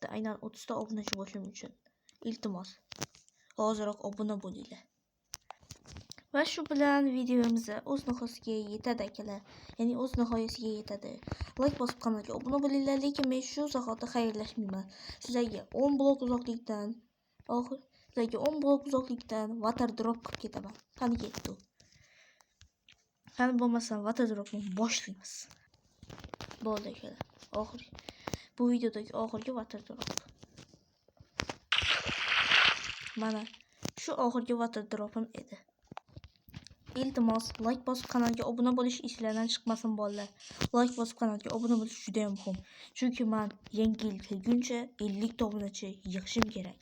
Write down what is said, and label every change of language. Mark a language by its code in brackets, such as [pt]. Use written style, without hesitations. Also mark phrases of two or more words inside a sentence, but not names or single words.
[uz] Aynan 30 ta obunachi bo'lishim uchun. Iltimos, hozirroq obuna bo'linglar. Va shu bilan videomiz o'z nihoyasiga yetadi akalar. Ya'ni o'z nihoyasiga yetadi. Like bosib kanalga obuna bo'linglar, lekin men shu zahoti xayrlashmayman. Sizlarga 10 blok uzoqlikdan [en] water drop [uz] qilib ketaman. Qani ketdi. Qani bo'lmasa [en] water dropni [uz] boshlaymiz. Bo'ldi akalar. Bu videodagi oxirgi [en] water drop. [uz] Mana shu oxirgi [en] water dropim [uz] edi. iltimos like bosib kanalga obuna bo'lish ishlardan chiqmasin bolalar. Like bosib kanalga obuna bo'lish juda ham muhim. Chunki men yangi yil kelguncha 50 ta obunachi yig'ishim kerak.